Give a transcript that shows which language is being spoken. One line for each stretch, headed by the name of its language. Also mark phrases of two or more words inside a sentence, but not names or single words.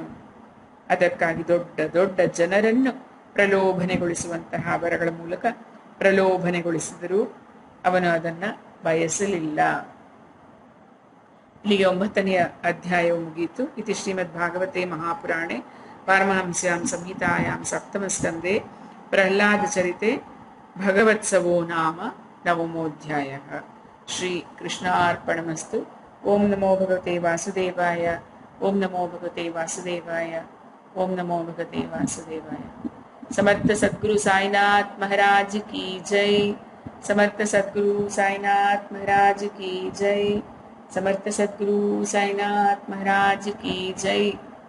Kannada: ಅದಕ್ಕಾಗಿ ದೊಡ್ಡ ದೊಡ್ಡ ಜನರನ್ನು ಪ್ರಲೋಭನೆಗೊಳಿಸುವಂತಹ ವರಗಳ ಮೂಲಕ ಪ್ರಲೋಭನೆಗೊಳಿಸಿದರೂ ಅವನು ಅದನ್ನ ಬಯಸಲಿಲ್ಲ. ಇಲ್ಲಿಗೆ 9ನೆಯ ಅಧ್ಯಾಯವು ಮುಗಿಯಿತು.
Sanskrit: ಇತಿ ಶ್ರೀಮದ್ ಭಾಗವತೆ ಮಹಾಪುರಾಣೆ ಪಾರಮಹಂಸ್ಯಾಂ ಸಂಹಿತಾಯಾಂ 7ಮ ಸ್ಕಂದೆ ಪ್ರಹ್ಲಾದ ಚರಿತೆ ಭಗವತ್ಸವೋ ನಾಮ 9ಮೋಧ್ಯಾಯಃ. ಶ್ರೀ ಕೃಷ್ಣಾರ್ಪಣಮಸ್ತು. ಓಂ ನಮೋ ಭಗವತೆ ವಾಸುದೇವಾಯ. ಓಂ ನಮೋ ಭಗವತೆ ವಾಸುದೇವಾಯ. ಓಂ ನಮೋ ಭಗವತೆ ವಾಸುದೇವಾಯ.
Hindi: समर्थ सद्गुरु साईनाथ महाराज की जय। समर्थ सद्गुरु साईनाथ महाराज की जय। समर्थ सद्गुरु साईनाथ महाराज की जय।